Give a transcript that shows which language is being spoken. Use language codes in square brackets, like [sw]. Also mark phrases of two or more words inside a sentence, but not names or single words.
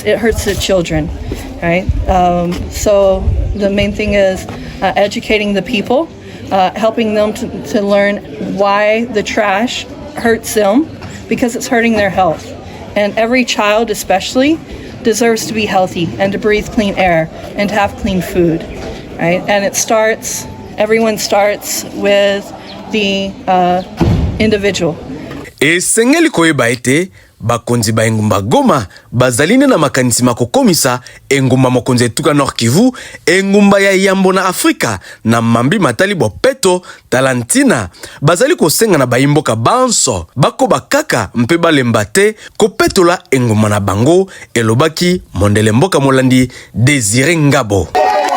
[en] It hurts the children, right? So the main thing is educating the people, helping them to learn why the trash hurts them, because it's hurting their health. And every child especially deserves to be healthy and to breathe clean air and to have clean food, right? And everyone starts with the individual. [ln] Esengeli koyeba ete bakonzi ba engumba Goma bazaline na makanisi makokomisa engumba mokonzi etuka Nord Kivu engumba ya yambo na Afrika na mambi matali bopeto talantina bazali kosenga na baimboka banso bako bakaka mpe balemba te kopetola engumba na bango elobaki mondele mboka molandi Désiré Ngabo.